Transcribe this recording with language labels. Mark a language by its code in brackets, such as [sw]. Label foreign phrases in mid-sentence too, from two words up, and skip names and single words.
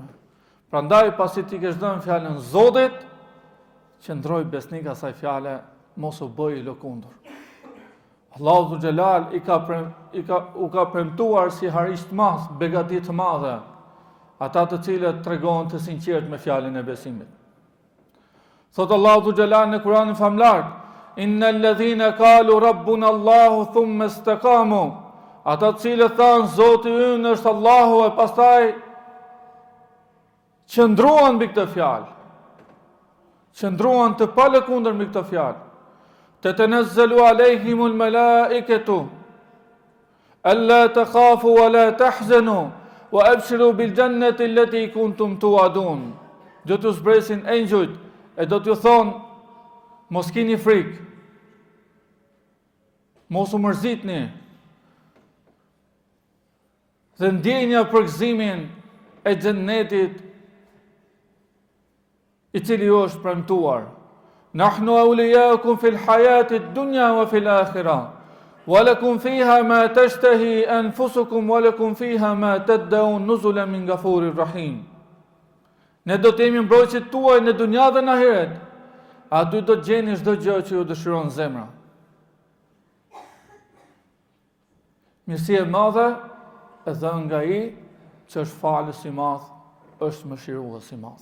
[sq] Prandaj, pasi ti ke dhënë fjalën Zotit, qëndroj besnik asaj fjale, mos u bëj i lëkundur. Allahu [ar] ذو الجلال [sq] u ka premtuar si harish të madh, begati të madhe, ata të cilët tregojnë të sinqert me fjalën e besimit. Thot Allahu [ar] ذو الجلال [sq] në Kur'anin famlar: [ar] "إن الذين قالوا ربنا الله ثم استقاموا." [sq] Ata të cilët thanë Zoti ynë është Allahu e pastaj qëndruan mbi këtë fjalë. qëndruan të palëkundër me këtë fjalë. [ar] تتنزل عليهم الملائكة ألا تخافوا ولا تحزنوا وأبشروا بالجنة التي كنتم توعدون. [sq] Do t'ju zbresin engjujt e do t'ju thonë mos keni frikë. Mos u mërzitni. Dhe ndjenja për gëzimin e xhennetit i cili ju është premtuar. [ar] نحن أولياؤكم في الحياة الدنيا وفي الآخرة. ولكم فيها ما تشتهي أنفسكم ولكم فيها ما تدعون نزلا من غفور رحيم. [sq] Ne do të jemi mbrojtësit tuaj në dunja dhe në ahiret. Aty do të gjeni çdo gjë që ju dëshiron zemra. Mirësia e madhe e dhënë nga ai që është falës i madh, është mëshirues i madh.